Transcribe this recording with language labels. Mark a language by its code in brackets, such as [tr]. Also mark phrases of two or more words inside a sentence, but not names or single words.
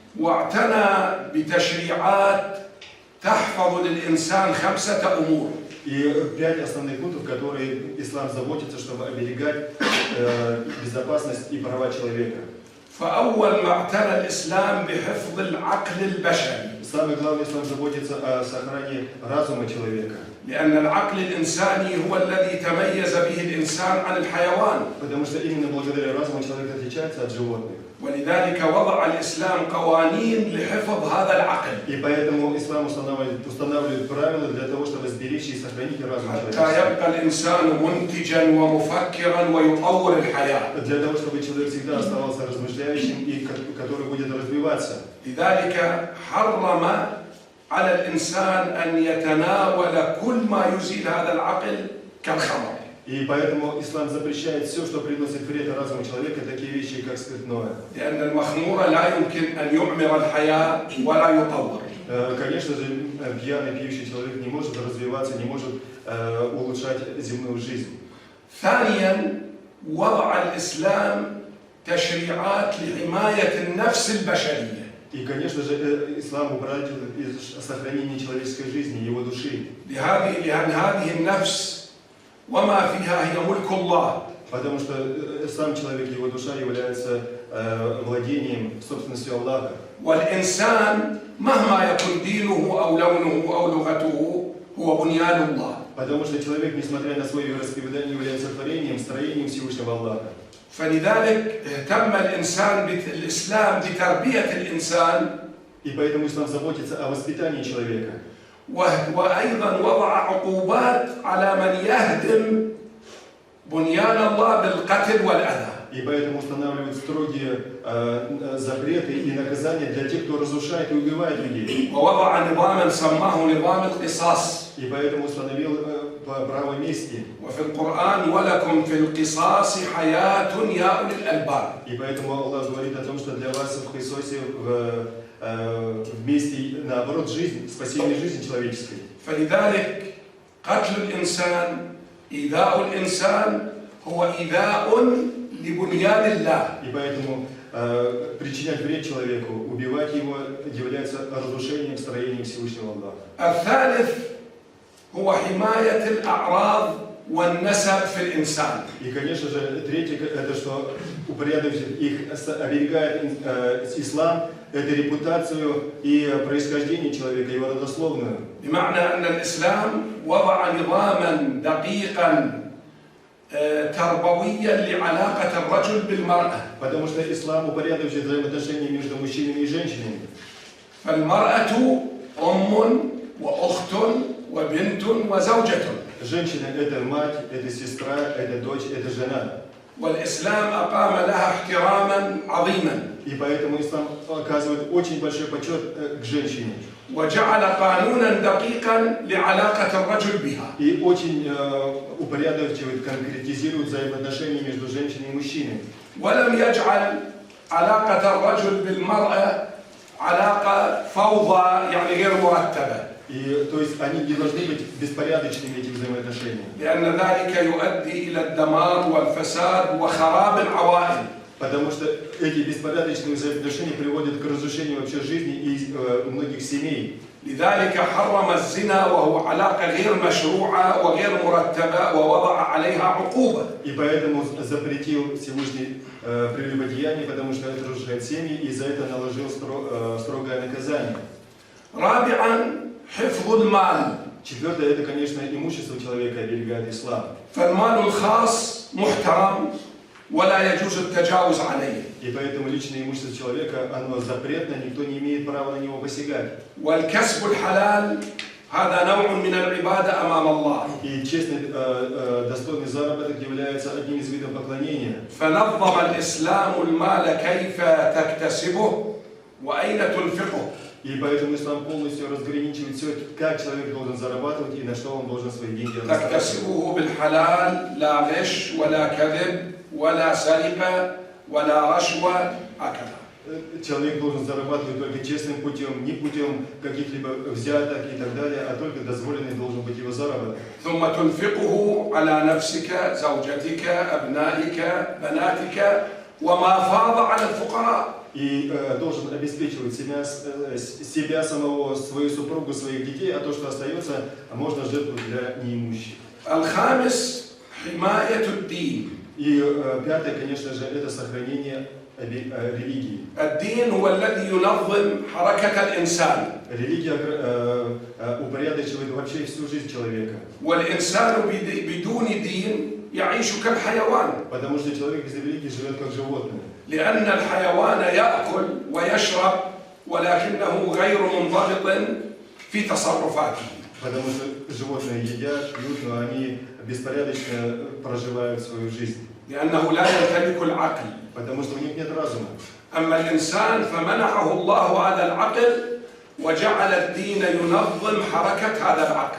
[ar] واعتنى بتشريعات تحفظ للإنسان 5 أمور. [ru] И 5 основных пунктов, которые ислам заботится, чтобы оберегать безопасность и права человека. [ar] فأول ما اعتنى الإسلام بحفظ العقل البشري. [ru] Самое главное, ислам заботится о сохранении разума человека. [ar] لأن العقل الإنساني هو الذي تميز به الإنسان عن الحيوان. [ru] Потому что именно благодаря разуму человек отличается от животных. [ar] ولذلك وضع الإسلام قوانين لحفظ هذا العقل. [ru] И поэтому ислам устанавливает правила для того, чтобы сберечь и сохранить разум [ar] حتى [ru] человека. [ar] يبقى الإنسان منتجا ومفكرا ويطور الحياة. [ru] Для того, чтобы человек всегда оставался размышляющим и который будет развиваться. [ar] لذلك حرم على الإنسان أن يتناول كل ما يزيل هذا العقل كالخمر. [ru] И поэтому ислам запрещает все, что приносит вред разуму человека, такие вещи, как спиртное. [ar] لأن المخمور لا يمكن أن يعمر الحياة ولا يطور. [ru] Конечно же, пьяный, пьющий человек не может развиваться, не может улучшать земную жизнь. [ar] ثانيا وضع الإسلام تشريعات لحماية النفس البشرية. [ru] И, конечно же, ислам упорядочивает сохранение человеческой жизни, его души. [ar] لأن هذه النفس وما فيها هي ملك الله. [ru] Потому что сам человек, его душа является владением, собственностью Аллаха. [ar] والإنسان مهما يكن دينه أو لونه أو لغته هو بنيان الله. [ru] Потому что человек, несмотря на свое вероисповедание, является творением, строением Всевышнего Аллаха. [ar] فلذلك اهتم الإسلام بتربية الإنسان. [ru] И поэтому ислам заботится о воспитании человека. [ar] وأيضا وضع عقوبات على من يهدم بنيان الله بالقتل والأذى. [ru] И поэтому устанавливают строгие запреты и наказания для тех, кто разрушает и убивает людей. [ar] ووضع نظاما سماه نظام القصاص. [ru] И поэтому установил право мести. [ar] وفي القرآن ولكم في القصاص حياة يا أولي الألباب. [ru] И поэтому Аллах говорит о том, что для вас в Христосе в мести, наоборот, жизнь, спасение жизни человеческой. [ar] فلذلك قتل الإنسان إيذاء الإنسان هو إيذاء لبنيان الله. [ru] И поэтому причинять вред человеку, убивать его, является разрушением строения Всевышнего Аллаха. [ar] الثالث هو حماية الأعراض والنسب في الإنسان. [ru] И, конечно же, третье, это что упорядочит их, оберегает ислам, это репутацию и происхождение человека, его родословную. [ar] بمعنى أن الإسلام وضع نظاما دقيقا تربويا لعلاقة الرجل بالمرأة. [ru] Потому что ислам упорядочивает взаимоотношения между мужчинами и женщинами. [ar] فالمرأة أم وأخت وبنت وزوجة. [ru] Женщина – это мать, это сестра, это дочь, это жена. [ar] والإسلام أقام لها احتراما عظيما [ru] И поэтому ислам оказывает очень большой почет к женщине. [ar] وجعل قانونا دقيقا لعلاقة الرجل بها. [ru] И очень упорядочивает, конкретизирует взаимоотношения между женщиной и мужчиной. [ar] ولم يجعل علاقة الرجل بالمرأة علاقة فوضى يعني غير مرتبة. [ru] И, то есть они не должны быть беспорядочными, эти взаимоотношения. [ar] لأن ذلك يؤدي إلى الدمار والفساد وخراب العوائل. [ru] Потому что эти беспорядочные взаимоотношения приводят к разрушению вообще жизни и многих семей. [ar] لذلك حرم الزنا وهو علاقة غير مشروعة وغير مرتبة ووضع عليها عقوبة. [ru] И поэтому запретил Всевышний прелюбодеяние, потому что это разрушает семьи, и за это наложил строгое наказание. [ar] رابعا حفظ المال. [ru] Четвертое, это, конечно, имущество человека оберегает ислам. [ar] فالمال الخاص محترم ولا يجوز التجاوز عليه. [ru] И поэтому личное имущество человека, оно запретно, никто не имеет права на него посягать. [ar] والكسب الحلال هذا نوع من العبادة أمام الله. [ru] И честный, достойный заработок является одним из видов поклонения. [ar] فنظم الإسلام المال كيف تكتسبه وأين تنفقه. [ru] И поэтому ислам полностью разграничивает все, как человек должен зарабатывать и на что он должен свои деньги расходовать. [ar] تكتسبه بالحلال لا غش ولا كذب ولا سرقة ولا رشوة هكذا. [ru] Человек должен зарабатывать только честным путем, не путем каких-либо взяток и так далее, а только дозволенный должен быть его заработок. [ar] ثم تنفقه على نفسك زوجتك أبنائك بناتك وما فاض على الفقراء. [ru] И должен обеспечивать себя самого, свою супругу, своих детей, а то, что остается, можно жертвовать для неимущих. [ar] الخامس حماية الدين. [ru] И пятое, конечно же, это сохранение религии. [ar] الدين هو الذي ينظم حركة الإنسان. [ru] Религия упорядочивает вообще всю жизнь человека. [ar] والإنسان بدون دين يعيش كالحيوان. [ru] Потому что человек без религии живет как животное. [ar] لأن الحيوان يأكل ويشرب ولكنه غير منضبط في تصرفاته. [ru] Потому что животные едят, пьют, но они беспорядочно проживают свою жизнь. [ar] لأنه لا يمتلك العقل. [ru] Потому что у них нет разума. [ar] أما الإنسان فمنحه الله هذا العقل وجعل الدين ينظم حركة هذا العقل.